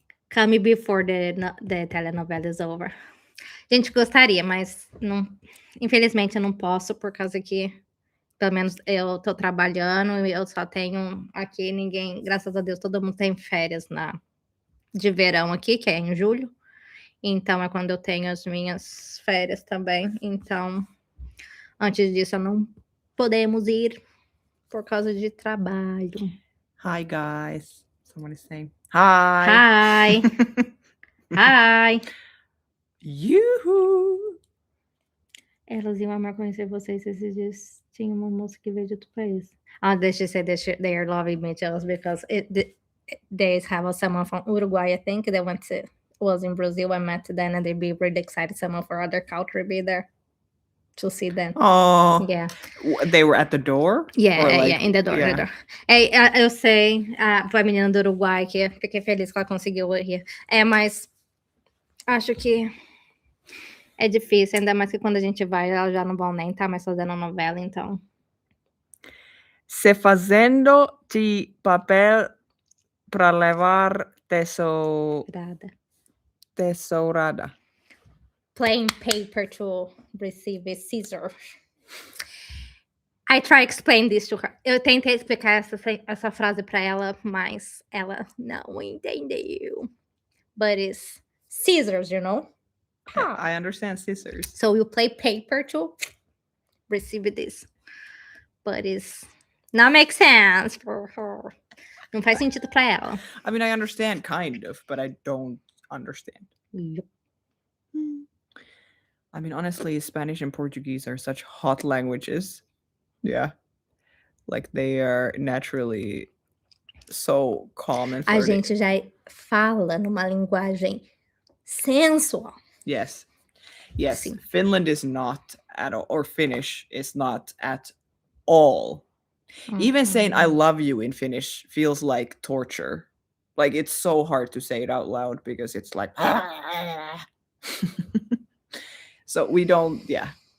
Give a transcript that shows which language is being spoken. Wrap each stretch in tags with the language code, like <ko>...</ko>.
<en>Come before the telenovela is over.</en> <pt>Gente, gostaria, mas não, infelizmente eu não posso, por causa que, pelo menos eu tô trabalhando e eu só tenho aqui ninguém, graças a Deus, todo mundo tem férias de verão aqui, que é em julho. Então é quando eu tenho as minhas férias também. Então, antes disso, não podemos ir por causa de trabalho.</pt> <en>Hi, guys. Someone is saying hi. Hi. Hi. Yoo-hoo.</en> <pt>Elas iam amar conhecer vocês esses dias. Tinha uma moça que veio de outro país.</pt> <en>They should say they are loving me jealous because they have someone from Uruguay, I think, that was in Brazil. I met them and they'd be really excited. Someone from other country be there to see them. Oh, yeah. They were at the door? Yeah, in the door. Yeah. The door.</en> <pt>Eu sei, foi a menina do Uruguai que fiquei feliz que ela conseguiu ir. Mas acho que é difícil, ainda mais que quando a gente vai, elas já não vão nem estar mais fazendo novela, então. Se fazendo de papel para levar tesourada.</pt> <en>Plain paper to receive a scissor. I try to explain this to her.</en> <pt>Eu tentei explicar essa frase para ela, mas ela não entendeu.</pt> <en>But it's scissors, you know? Yeah, I understand scissors. So you play paper to receive this. But it's not make sense for her.</en> <pt>Não faz sentido para ela.</pt> <en>I mean, I understand kind of, but I don't understand. Yep. I mean, honestly, Spanish and Portuguese are such hot languages. Yeah. Like they are naturally so calm and flirty.</en> <pt>A gente já fala numa linguagem sensual.</pt> <en>Yes.</en> <pt>Sim.</pt> <en>Finland is not at all, or Finnish is not at all. Even saying I love you in Finnish feels like torture. Like it's so hard to say it out loud because it's like so we don't, yeah.</en>